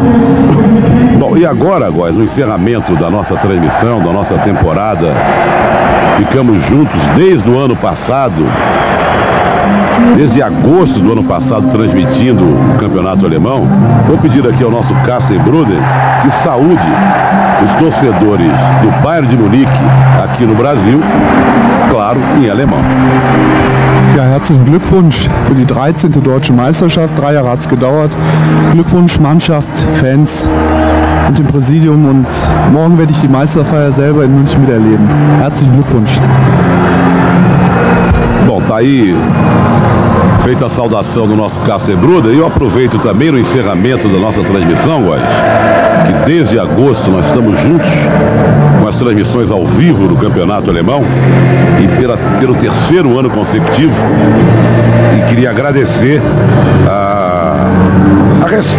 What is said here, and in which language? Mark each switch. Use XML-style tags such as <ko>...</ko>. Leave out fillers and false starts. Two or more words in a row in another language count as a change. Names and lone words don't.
<pt>Bom, e agora, Góes, no encerramento da nossa transmissão, da nossa temporada, ficamos juntos desde o ano passado, desde agosto do ano passado, transmitindo o campeonato alemão. Vou pedir aqui ao nosso Carsten Bruder que saúde os torcedores do Bayern de Munique aqui no Brasil, claro, em alemão.</pt> <de>Ja, herzlichen Glückwunsch für die 13. Deutsche Meisterschaft. 3 Jahre hat es gedauert. Glückwunsch Mannschaft, Fans und dem Präsidium. Und morgen werde ich die Meisterfeier selber in München miterleben. Herzlichen Glückwunsch.</de> <pt>Bom, tá aí feita a saudação do nosso Carsten Bruder. E eu aproveito também no encerramento da nossa transmissão, Góes, que desde agosto nós estamos juntos com as transmissões ao vivo do campeonato alemão e pelo 3º ano consecutivo, e queria agradecer a</pt>